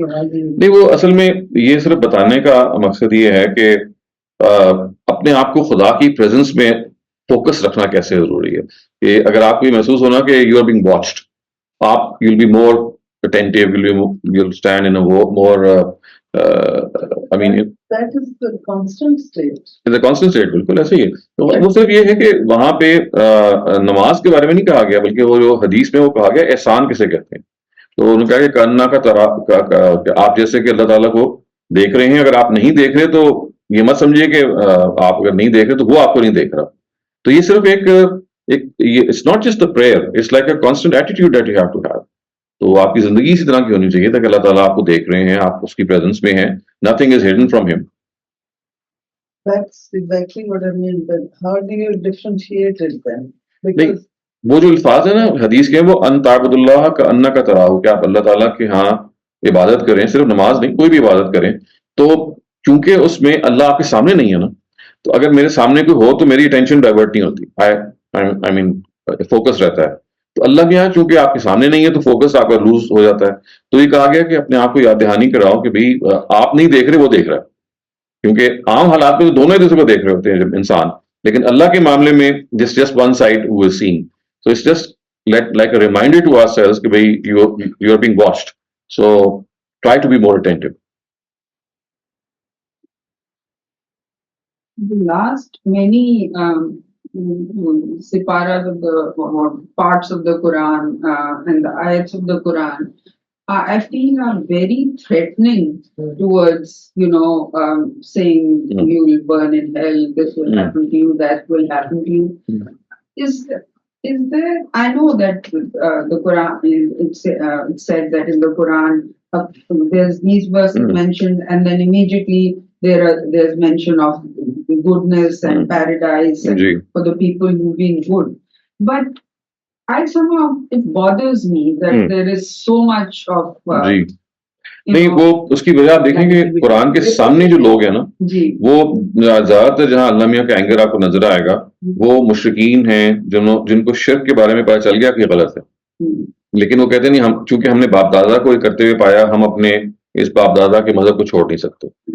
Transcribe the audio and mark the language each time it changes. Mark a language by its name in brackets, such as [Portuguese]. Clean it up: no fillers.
[Urdu] نہیں, وہ اصل میں یہ صرف بتانے کا مقصد یہ ہے کہ اپنے آپ کو خدا کی پریزنس میں فوکس رکھنا کیسے ضروری ہے. کہ اگر آپ کو یہ محسوس ہونا کہ [English] You are being watched, آپ you will be more attentive, you'll stand in a more I mean that is the constant state. it's a constant state. [Urdu] بالکل ایسے ہی ہے. تو وہ صرف یہ ہے کہ وہاں پہ نماز کے بارے میں نہیں کہا گیا, بلکہ وہ جو حدیث میں وہ کہا گیا احسان کسے کہتے ہیں. تو انہوں نے کہا کہ کانا کا آپ جیسے کہ اللہ تعالیٰ کو دیکھ رہے ہیں, اگر آپ نہیں دیکھ رہے تو یہ مت سمجھیے کہ آپ اگر نہیں دیکھ رہے تو وہ آپ کو نہیں دیکھ رہا. تو یہ صرف ایک [English] it's not just the prayer, it's like a constant attitude that you have to have. [Urdu] تو آپ کی زندگی اسی طرح کی ہونی چاہیے تاکہ اللہ تعالیٰ آپ کو دیکھ رہے ہیں, آپ اس کی پریزنس میں ہیں, [English] nothing is hidden from him. That's exactly what I mean, but how do you differentiate it then? Because [Urdu] وہ جو الفاظ ہیں نا حدیث کے, وہ ان تعبد اللہ کا ان کا تراہ, کہ آپ اللہ تعالیٰ کے ہاں عبادت کریں, صرف نماز نہیں کوئی بھی عبادت کریں. تو چونکہ اس میں اللہ آپ کے سامنے نہیں ہے نا, تو اگر میرے سامنے کوئی ہو تو میری اٹینشن ڈائیورٹ نہیں ہوتی, [English] I mean [Urdu] فوکس رہتا ہے. تو اللہ بھی یہاں چونکہ آپ کے سامنے نہیں ہے تو فوکس آپ کا لوز ہو جاتا ہے. تو یہ کہا گیا کہ اپنے آپ کو یاد دہانی کراؤ کہ بھائی آپ نہیں دیکھ رہے, وہ دیکھ رہا ہے. کیونکہ عام حالات میں دونوں ایک دوسرے کو دیکھ رہے ہوتے ہیں جب انسان, لیکن اللہ کے معاملے میں [English] Just one side who is seen. So it's just like a reminder to ourselves that you are being watched. So try to be more attentive. The last many siparas of the or parts of the Quran and the ayats of the Quran, I feel are very threatening towards, saying you will burn in hell, this will happen to you, that will happen to you. Is is there? I know that the Quran it said that in the Quran there's these verses mentioned, and then immediately there's mention of goodness and paradise and for the people who've been good. But I somehow it bothers me that there is so much of [Urdu] نہیں وہ اس کی وجہ آپ دیکھیں کہ قرآن کے سامنے جو لوگ ہیں نا وہ زیادہ تر جہاں اللہ میاں کا اینگر آپ کو نظر آئے گا وہ مشرکین ہیں جن کو شرک کے بارے میں پتا چل گیا کہ غلط ہے، لیکن وہ کہتے نہیں ہم چونکہ ہم نے باپ دادا کو کرتے ہوئے پایا ہم اپنے اس باپ دادا کے مذہب کو چھوڑ نہیں سکتے.